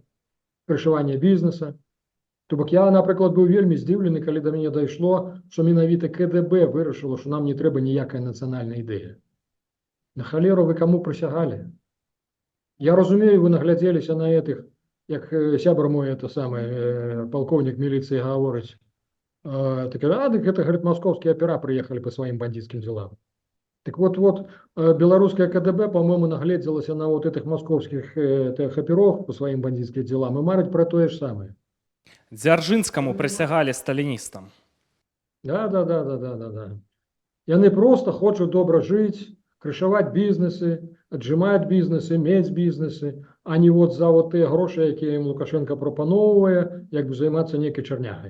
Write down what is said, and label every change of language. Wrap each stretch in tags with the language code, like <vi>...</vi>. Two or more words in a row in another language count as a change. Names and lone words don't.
<be>Крышаванне бізнеса. То бок я, напрыклад, быў вельмі здзіўлены, калі да мяне дайшло, што менавіта КДБ вырашыла, што нам не трэба ніякая нацыянальная ідэя. На халеру вы каму прысягалі? Я разумею, вы наглядзеліся на этих, як сябар мой,</be> <ru>это самый полковник милиции</ru> <be>гаворыць.</be> <ru>Так, дык это, говорит, московские опера приехали по своим бандитским делам. Так вот, белорусская КДБ, по-моему, наглядзелася на вот этих московских оперов по своим бандитским делам и марить про то же самое.</ru> <be>Дзяржынскаму прысягалі сталіністам. Да. Яны просто хочуць добра жыць, крышаваць бізнесы, аджымаць бізнесы, мець бізнесы, а не вот за вот тыя грошы, якія ім Лукашенко прапаноўвае, як бы займацца нейкай чарнягай.</be>